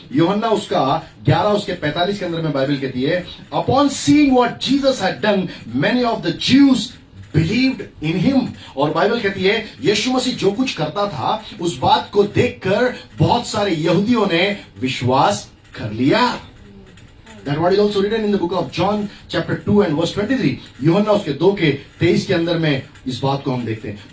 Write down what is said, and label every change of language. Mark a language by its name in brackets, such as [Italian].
[Hindi] यूहन्ना उसका 11 उसके 45 के अंदर में बाइबल कहती है, [English] Upon seeing what Jesus had done many of the Jews believed in him. [Hindi] और बाइबल कहती है यीशु मसीह जो कुछ करता था उस बात को देखकर बहुत सारे यहूदियों ने विश्वास कर लिया। [English] That what is also written in the book of John chapter 2 and verse 23। [Hindi] यूहन्ना उसके 2 के 23 के अंदर में इस बात को हम देखते हैं।